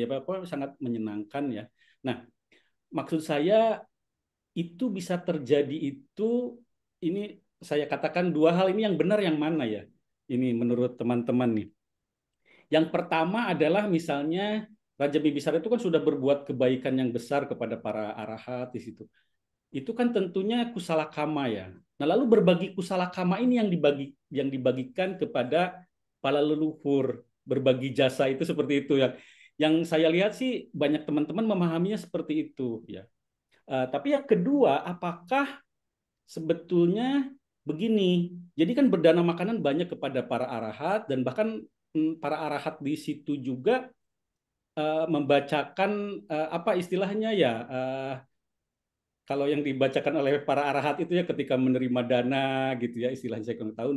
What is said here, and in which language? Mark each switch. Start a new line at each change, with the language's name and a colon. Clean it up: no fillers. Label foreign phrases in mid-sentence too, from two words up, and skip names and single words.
Indonesian: Apa sangat menyenangkan ya. Nah, maksud saya itu bisa terjadi itu, ini saya katakan dua hal ini yang benar yang mana ya? Ini menurut teman-teman nih. Yang pertama adalah misalnya Raja Bibisara itu kan sudah berbuat kebaikan yang besar kepada para arahat di situ. Itu kan tentunya
Pali: kusala kama
Indonesian: ya. Nah, lalu berbagi
Pali: kusala kama
Indonesian: ini yang dibagikan kepada para leluhur, berbagi jasa itu seperti itu ya. Yang saya lihat sih banyak teman-teman memahaminya seperti itu ya. Tapi yang kedua, apakah sebetulnya begini? Jadi kan berdana makanan banyak kepada para arahat dan bahkan para arahat di situ juga membacakan apa istilahnya ya, kalau yang dibacakan oleh para arahat itu ya ketika menerima dana gitu ya, istilahnya saya kurang tahu.